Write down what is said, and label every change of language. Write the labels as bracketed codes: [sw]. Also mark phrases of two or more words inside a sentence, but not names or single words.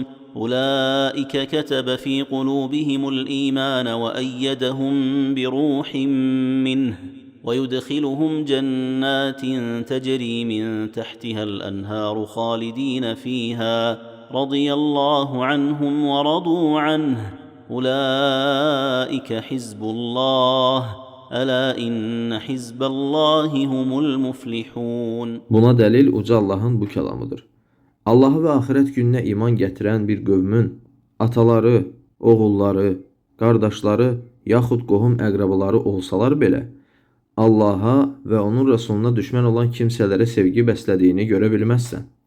[ar] أولئك كتب في قلوبهم الإيمان وأيدهم بروح منه ويدخلهم جنات تجري من تحتها الأنهار خالدين فيها رضي الله عنهم ورضوا عنه أولئك حزب الله ألا إن حزب الله هم المفلحون. [az] Buna dəlil uca Allahın bu kəlamıdır. Allahı və axirət gününə iman gətirən bir qövmün ataları, oğulları, qardaşları yaxud qohum əqrabaları olsalar belə, Allaha və onun Rəsuluna düşmən olan kimsələrə sevgi bəslədiyini görə bilməzsən.